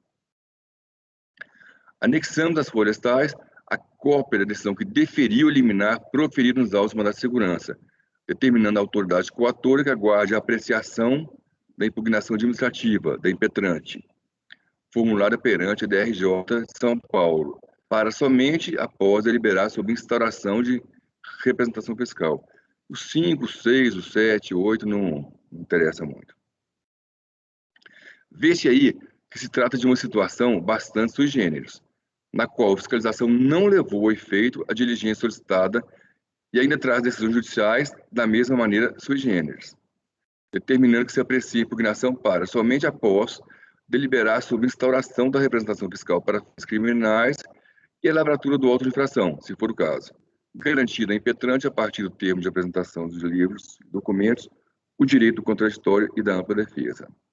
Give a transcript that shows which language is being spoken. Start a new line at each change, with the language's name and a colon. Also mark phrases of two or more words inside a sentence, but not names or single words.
Portuguese: Anexamos às folhas tais a cópia da decisão que deferiu liminar proferido nos autos de mandado de segurança, determinando a autoridade coatora que aguarde a apreciação da impugnação administrativa da impetrante, formulada perante a DRJ São Paulo, para somente após deliberar sobre instauração de representação fiscal. O 5, o 6, o 7, o 8 não interessa muito. Vê-se aí que se trata de uma situação bastante
Latin: sui generis,
Portuguese: na qual a fiscalização não levou a efeito a diligência solicitada e ainda traz decisões judiciais da mesma maneira
Latin: sui generis,
Portuguese: determinando que se aprecie a impugnação para, somente após, deliberar sobre instauração da representação fiscal para fins criminais e a lavratura do auto de infração, se for o caso, garantida a impetrante a partir do termo de apresentação dos livros e documentos, o direito do contraditório e da ampla defesa.